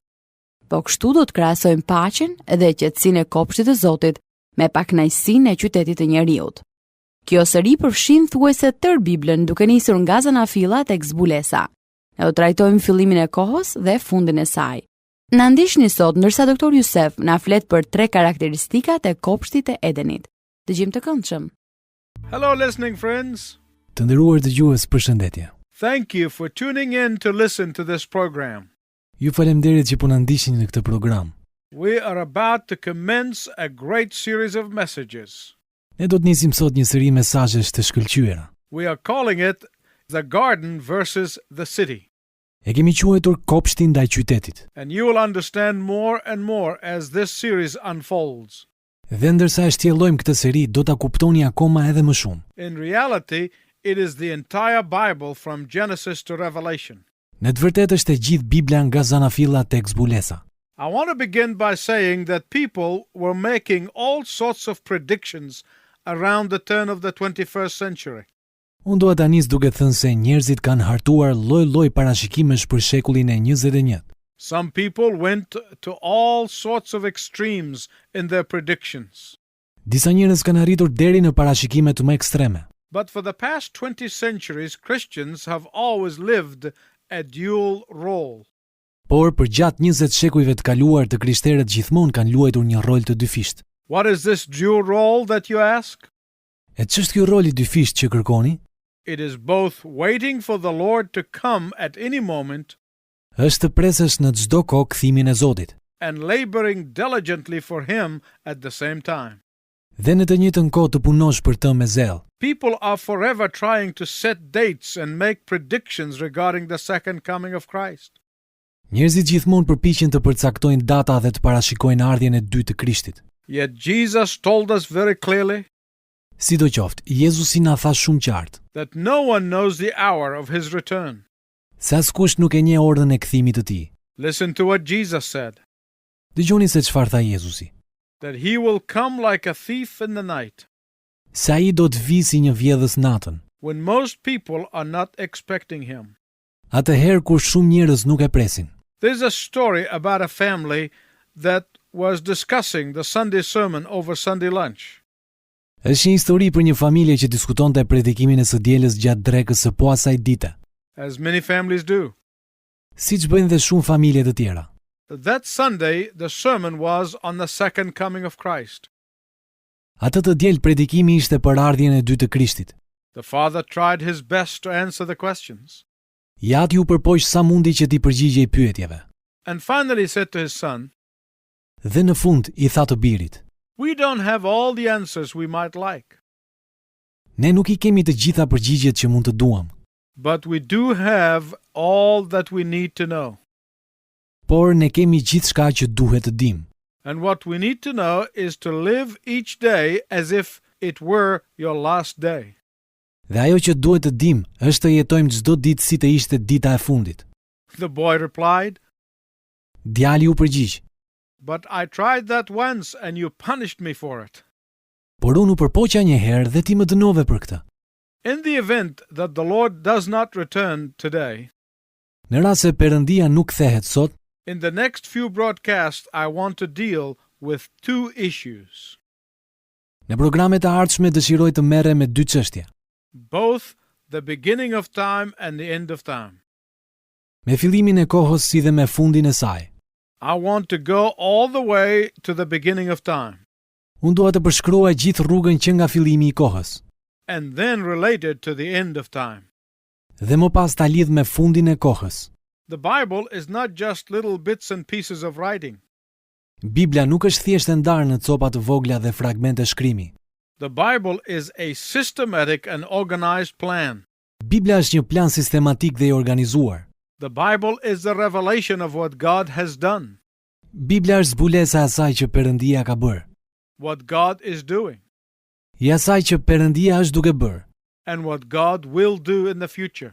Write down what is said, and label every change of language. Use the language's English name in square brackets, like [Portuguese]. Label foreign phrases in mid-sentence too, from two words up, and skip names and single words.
[Albanian] Po kështu do të krahasojmë paqen dhe qetësinë e kopshtit të Zotit me pakënaqësinë e qytetit të njerëzit. Kjo seri përfshin thuajse tërë Biblën, duke nisur nga Zanafilla tek zbulesa. Ne do trajtojmë fillimin e kohës dhe fundin e saj. Na ndiqni sot ndërsa Dr. Youssef na flet për 3 karakteristikat e kopshtit të Edenit. Dëgjim të këndshëm. [English] Hello listening friends. [Albanian] Të nderuar dëgjues, përshëndetje. [English] Thank you for tuning in to listen to this program. [Albanian] Ju faleminderit që po na ndiqni në këtë program. [English] We are about to commence a great series of messages. [Albanian] Ne do të nisim sot një seri mesazhesh të shkëlqyera. [English] We are calling it The Garden versus the City. [Albanian] E kemi quajtur Kopshti ndaj qytetit. [English] And you will understand more and more as this series unfolds. [Albanian] Dhe ndërsa e shtjellojmë këtë seri, do ta kuptoni akoma edhe më shumë. [English] In reality, it is the entire Bible from Genesis to Revelation. [Albanian] Në të vërtetë është e gjithë Bibla nga Zanafilla tek zbulesa. [English] I want to begin by saying that people were making all sorts of predictions around the turn of the 21st century. [Albanian] Unë doa ta nis duke thënë se njerëzit kanë hartuar lloj-lloj parashikimesh për shekullin e 21. [English] Some people went to all sorts of extremes in their predictions. [Albanian] Disa njerëz kanë arritur deri në parashikime të më ekstreme. [English] But for the past 20 centuries, Christians have always lived a dual role. [Albanian] Por për gjatë 20 shekujve të kaluar të krishterët gjithmonë kanë luajtur një rol të dyfisht. [English] What is this dual role that you ask? [Albanian] E ç'është ky rol i dyfisht që kërkoni? [English] It is both waiting for the Lord to come at any moment [Albanian] Është të presësh në çdo kohë kthimin e Zotit. [English] and laboring diligently for him at the same time. [Albanian] Dhe në të njëjtën kohë të punosh për të me zell. [English] People are forever trying to set dates and make predictions regarding the second coming of Christ. [Albanian] Njerëzit gjithmonë përpiqen të përcaktojnë data dhe të parashikojnë ardhjen e dytë të Krishtit. [English] Yet Jesus told us very clearly [Albanian] Sidoqoftë, Jezusi na tha shumë qartë [English] that no one knows the hour of his return. [Albanian] se askush nuk e njeh orën e kthimit të tij. [English] Listen to what Jesus said, [Albanian] Dëgjoni se çfarë tha Jezusi. [English] that he will come like a thief in the night, [Albanian] Se ai do të vijë si një vjedhës natën, [English] when most people are not expecting him. [Albanian] atëherë kur shumë njerëz nuk e presin. [English] There's a story about a family that was discussing the Sunday sermon over Sunday lunch. [Albanian] Është një histori për një familje që diskutonte predikimin e së dielës gjatë drekës së po asaj dite, [English] As many families do. [Albanian] siç bëjnë dhe shumë familje të tjera. [English] That Sunday, the sermon was on the second coming of Christ. [Albanian] Atë të diel predikimi ishte për ardhjen e dytë të Krishtit. [English] The father tried his best to answer the questions, [Albanian] Jati u përpoq sa mundi që t'i përgjigjej pyetjeve. [English] and finally said to his son, [Albanian] Dhe në fund i tha të birit: [English] "We don't have all the answers we might like, [Albanian] Ne nuk i kemi të gjitha përgjigjet që mund të duam, [English] but we do have all that we need to know. [Albanian] por ne kemi gjithçka që duhet të dimë. [English] And what we need to know is to live each day as if it were your last day." [Albanian] Dhe ajo që duhet të dimë është të jetojmë çdo ditë si të ishte dita e fundit. [English] The boy replied, [Albanian] Djali u përgjigj: [English] "But I tried that once and you punished me for it." [Albanian] Por unë u përpoqja një herë dhe ti më dënove për këtë. [English] In the event that the Lord does not return today, [Albanian] Në rast se Perëndia nuk kthehet sot, [English] in the next few broadcasts I want to deal with two issues, [Albanian] në programet e ardhshme dëshiroj të merrem me dy çështje, [English] both the beginning of time and the end of time. [Albanian] me fillimin e kohës si dhe me fundin e saj. [English] I want to go all the way to the beginning of time [Albanian] Unë dua të përshkruaj gjithë rrugën që nga fillimi i kohës, [English] and then relate it to the end of time. [Albanian] dhe më pas ta lidh me fundin e kohës. [English] The Bible is not just little bits and pieces of writing. [Albanian] Bibla nuk është thjesht e ndarë në copa të vogla dhe fragmente shkrimi. [English] The Bible is a systematic and organized plan. [Albanian] Bibla është një plan sistematik dhe i organizuar. [English] The Bible is the revelation of what God has done, [Albanian] Bibla është zbulesa e asaj që Perëndia ka bërë, [English] what God is doing, [Albanian] i asaj që Perëndia është duke bërë, [English] and what God will do in the future.